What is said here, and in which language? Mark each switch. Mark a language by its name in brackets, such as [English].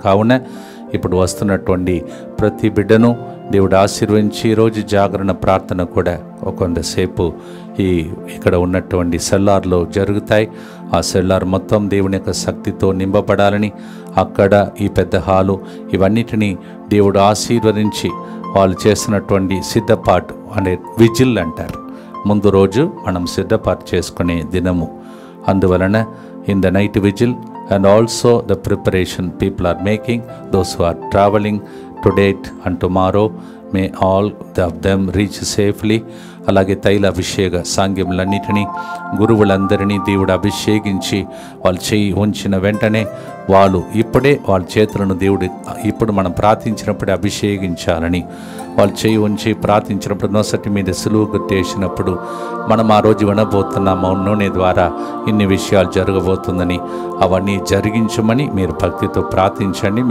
[Telugu] కావున ఇప్పుడు వస్తున్నటువంటి ప్రతి బిడ్డను దేవుడు ఆశీర్వదించి ఈరోజు జాగరణ ప్రార్థన కూడా కొంతసేపు ఇక్కడ ఉన్నటువంటి సెల్లార్లో జరుగుతాయి. ఆ సెల్లార్ మొత్తం దేవుని యొక్క శక్తితో నింపబడాలని, అక్కడ ఈ పెద్ద హాలు ఇవన్నిటినీ దేవుడు ఆశీర్వదించి వాళ్ళు చేస్తున్నటువంటి సిద్ధపాటు అనే విజిల్ అంటారు. ముందు రోజు మనం సిద్ధపాటు చేసుకునే దినము. [English] అందువలన in the night vigil and also the preparation people are making, those who are traveling today and tomorrow, may all of them reach safely. [Telugu] అలాగే తైల అభిషేక సాంగ్యములన్నిటినీ గురువులందరినీ దేవుడు అభిషేకించి వాళ్ళు చేయి ఉంచిన వెంటనే వాళ్ళు ఇప్పుడే వాళ్ళ చేతులను దేవుడు ఇప్పుడు మనం ప్రార్థించినప్పుడే అభిషేకించాలని వాళ్ళు చేయి ఉంచి ప్రార్థించినప్పుడు నొసటి మీద సులువు గుర్తేసినప్పుడు మనం ఆ రోజు వినబోతున్న నూనె ద్వారా ఇన్ని విషయాలు జరగబోతుందని అవన్నీ జరిగించమని మీరు భక్తితో ప్రార్థించండి.